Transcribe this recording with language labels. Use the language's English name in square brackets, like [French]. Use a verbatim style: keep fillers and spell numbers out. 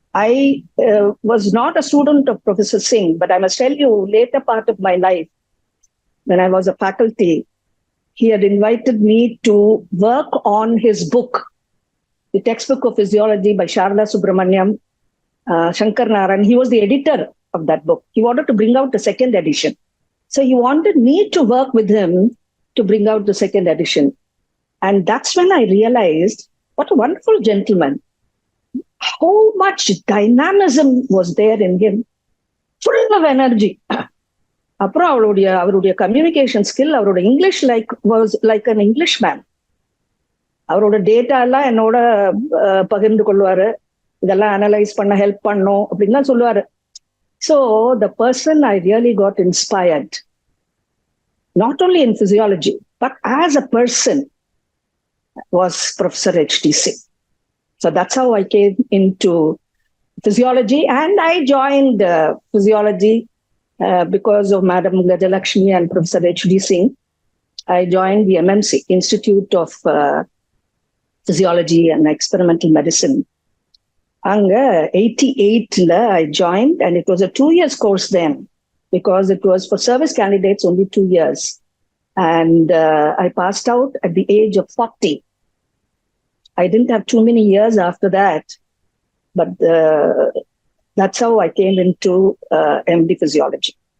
[English] I was not a student of professor Singh, but I must tell you later part of my life when I was a faculty, he had invited me to work on his book, The Textbook of Physiology by Sharada Subramaniam. Uh, Shankar Naran, he was the editor of that book. He wanted to bring out the second edition. So he wanted me to work with him to bring out the second edition. And that's when I realized what a wonderful gentleman. How much dynamism was there in him. Full of energy. [Tamil] Apra avarude avarude [English] communication skill, avarude English like was like an Englishman. [Tamil] Avarude data alla enoda pagirndu kolluvaaru. இதெல்லாம் analyse பண்ண help பண்ணும் அப்படின்லாம் சொல்லுவாரு. [English] So the person I really got inspired not only in physiology but as a person was professor H D Singh. So that's how I came in to physiology and I joined physiology because of madam Gajalakshmi and professor H D Singh. I join the MMC, institute of physiology and experimental medicine. [Tamil] அங்க [English] eighty-eightல I joined and it was a two years course then because it was for service candidates only two years. And uh, I passed out at the age of forty. I didn't have too many years after that, but uh, that's how I came into uh, M D physiology.